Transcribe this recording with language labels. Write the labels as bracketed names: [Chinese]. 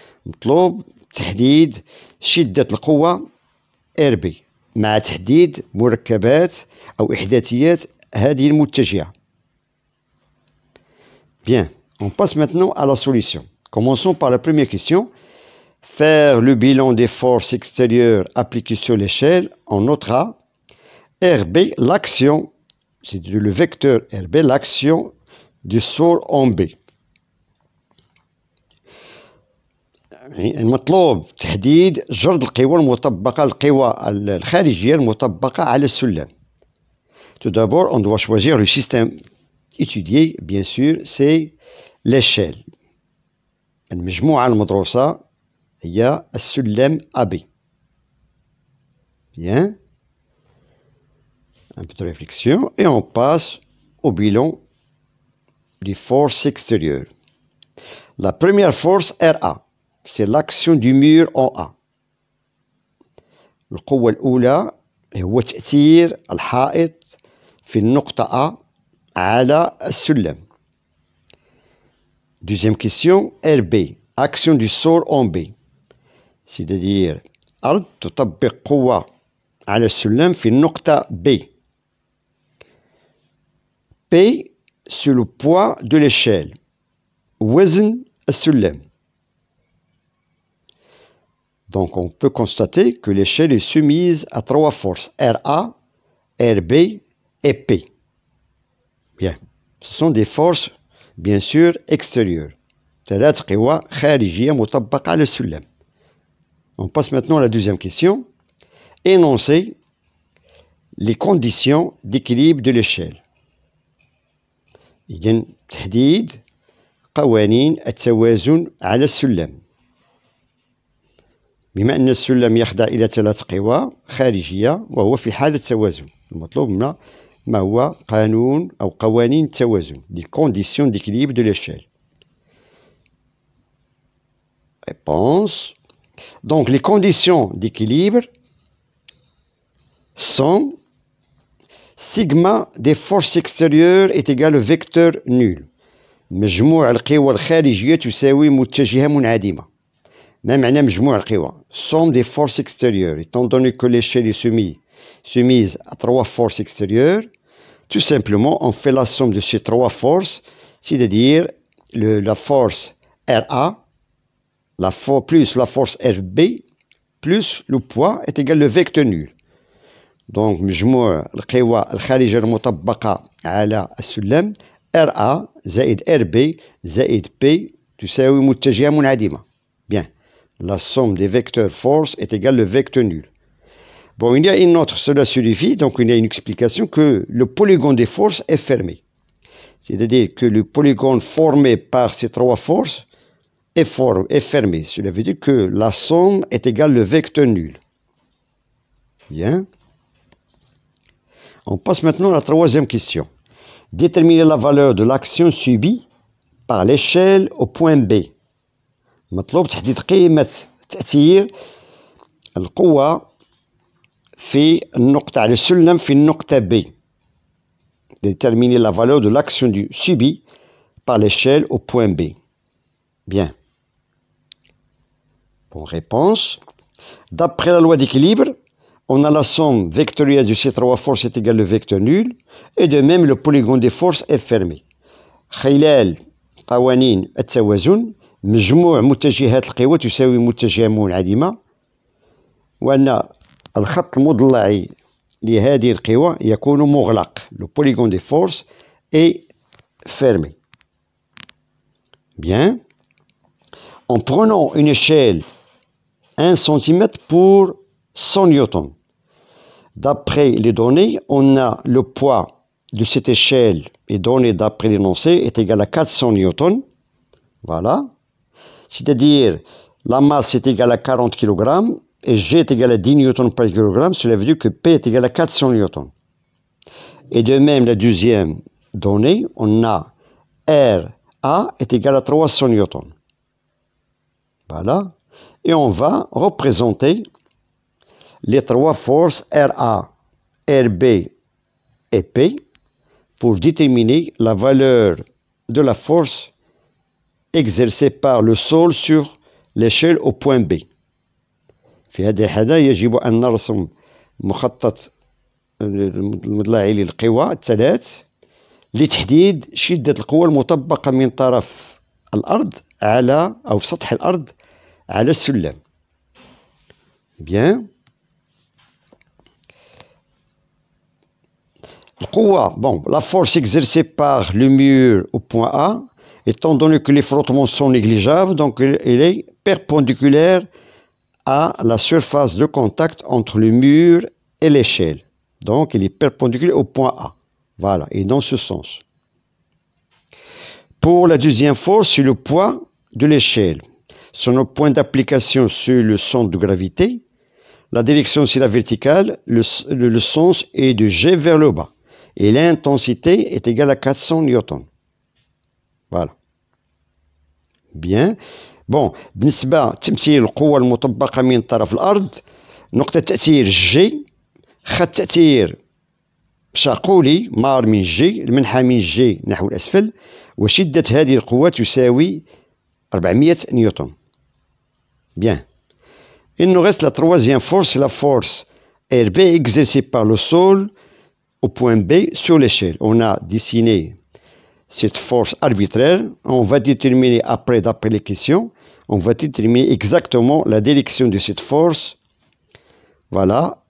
[Arabic] مطلوب تحديد شدة القوة RB مع تحديد مركبات أو إحداثيات هذه المتجهة. [French] Bien, on passe maintenant à la solution. Commençons par la première question. Faire le bilan des forces extérieures appliquées sur l'échelle. On notera RB, l'action, c'est le vecteur RB, l'action du sol en B. [Arabic] المطلوب تحديد جرد القوى المطبقة القوى الخارجية المطبقة على السلم. [French] Tout d'abord, on doit choisir le système étudié, bien sûr, c'est l'échelle. [Arabic] المجموعة المدروسة هي السلم AB. [French] Bien. Un peu de réflexion et on passe au bilan des forces extérieures. La première force RA, c'est l'action du mur en A. [Arabic] القوة الأولى هو تأثير الحائط في النقطة A على السلم. [French] Deuxième question, RB, action du sol en B. C'est-à-dire [Arabic] أرض تطبق قوة على السلم في النقطة B. [French] P, c'est le poids de l'échelle. [Arabic] وزن السلم. [French] Donc on peut constater que l'échelle est soumise à 3 forces, RA, RB et P. Bien. Ce sont des forces, bien sûr, extérieures. [Arabic] 3 قوى خارجية مطبقة على السلم. [French] On passe maintenant à la deuxième question. Énoncer les conditions d'équilibre de l'échelle. [Arabic] إذن تحديد قوانين التوازن على السلم. بما أن السلم يخضع إلى 3 قوى خارجية وهو في حالة توازن. المطلوب منا ما هو قانون أو قوانين التوازن. [French] Les conditions d'équilibre de l'échelle. Réponse. Donc les conditions d'équilibre sont sigma des forces extérieures est égal au vecteur nul. [Arabic] مجموع القوى الخارجية تساوي متجهة منعدمة. ما معنى مجموع القوى؟ [French] Somme des forces extérieures. Étant donné que l'échelle est soumise à 3 forces extérieures, tout simplement on fait la somme de ces 3 forces, c'est-à-dire la force RA plus la force RB plus le poids est égal au vecteur nul. [Arabic] Donc مجموع القوى الخارجية المطبقة على السلم RA زائد RB زائد P تساوي متجهة منعدمة. [French] Bien. La somme des vecteurs force est égale au vecteur nul. Bon, il y a une autre, cela suffit, donc il y a une explication que le polygone des forces est fermé. C'est-à-dire que le polygone formé par ces 3 forces est fermé. Cela veut dire que la somme est égale au vecteur nul. Bien. On passe maintenant à la troisième question. Déterminer la valeur de l'action subie par l'échelle au point B. [Arabic] مطلوب تحديد قيمة تأثير القوة في النقطة على السلم في النقطة B. [French] Déterminer la valeur de l'action subie par l'échelle au point B. Bien. Bon, réponse. D'après la loi d'équilibre, on a la somme vectorielle de ces 3 forces est égale au vecteur nul, et de même le polygone des forces est fermé. [Arabic] خلال قوانين التوازن مجموع متجهات القوى تساوي متجهة منعدمة، وأن الخط المضلعي لهذه القوى يكون مغلق. [French] Le polygone des forces est fermé. Bien. En prenant une échelle 1 cm pour 100 newtons. D'après les données, on a le poids de cette échelle est donné d'après l'énoncé est égal à 400 newtons. Voilà. C'est-à-dire, la masse est égale à 40 kg et G est égal à 10 newtons par kilogramme. Cela veut dire que P est égal à 400 newtons. Et de même, la deuxième donnée, on a RA est égal à 300 newtons. Voilà. Et on va représenter les 3 forces RA, RB et P pour déterminer la valeur de la force exercée par le sol sur l'échelle au point B. [Arabic] في هذه الحالة يجب أن نرسم مخطط المضلعي للقوى الثلاث لتحديد شدة القوى المطبقة من طرف الأرض على أو سطح الأرض على السلم. [French] Bien. Bon, la force exercée par le mur au point A, étant donné que les frottements sont négligeables, donc elle est perpendiculaire à la surface de contact entre le mur et l'échelle. Donc, elle est perpendiculaire au point A. Voilà, et dans ce sens. Pour la deuxième force, c'est le poids de l'échelle. Son point d'application sur le centre de gravité. La direction, c'est la verticale. Le sens est de G vers le bas. Et l'intensité est égale à 400 newtons. Voilà. Bien. [Arabic] Bon, بالنسبة لتمثيل القوة المطبقة من طرف الأرض، نقطة تأثير جي، خط تأثير شاقولي مار من جي، المنحى من جي نحو الأسفل، وشدة هذه القوة تساوي 400 نيوتن. [French] Bien. Il nous reste la troisième force, la force RB exercé par le sol au point B sur l'échelle. On a dessiné cette force arbitraire. On va déterminer après, d'après les questions, on va déterminer exactement la direction de cette force. Voilà.